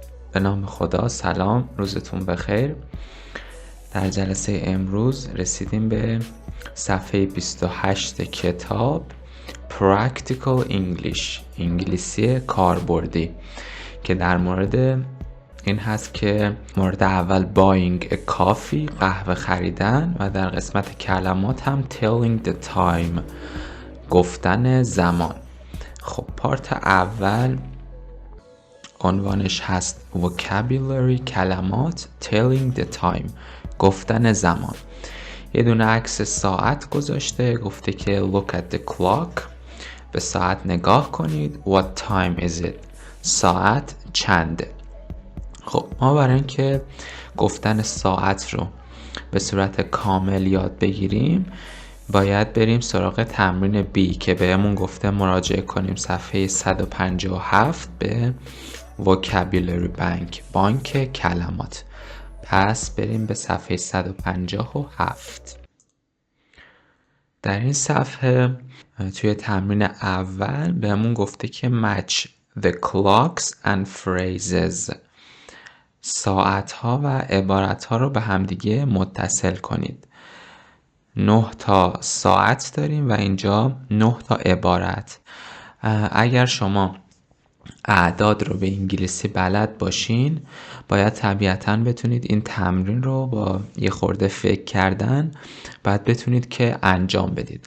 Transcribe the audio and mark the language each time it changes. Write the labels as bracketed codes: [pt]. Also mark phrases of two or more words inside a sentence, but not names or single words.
[fa] به نام خدا. سلام، روزتون بخیر. در جلسه امروز رسیدیم به صفحه 28 کتاب Practical English، انگلیسی کاربردی، که در مورد این هست که مورد اول [en] buying a coffee، [fa] قهوه خریدن، و در قسمت کلمات هم [en] telling the time، [fa] گفتن زمان. خب پارت اول عنوانش هست vocabulary، کلمات، [en] telling the time، [fa] گفتن زمان. یه دونه عکس ساعت گذاشته، گفته که [en] look at the clock، [fa] به ساعت نگاه کنید. [en] what time is it، [fa] ساعت چنده. خب ما برای اینکه گفتن ساعت رو به صورت کامل یاد بگیریم باید بریم سراغ تمرین B که بهمون گفته مراجعه کنیم صفحه 157 به vocabulary بانک کلمات. پس بریم به صفحه 157. در این صفحه توی تمرین اول بهمون گفته که [en] match the clocks and phrases، [fa] ساعت ها و عبارت ها رو به همدیگه متصل کنید. 9 تا ساعت داریم و اینجا 9 تا عبارت. اگر شما اعداد رو به انگلیسی بلد باشین باید طبیعتاً بتونید این تمرین رو با یه خورده فکر کردن بعد بتونید که انجام بدید.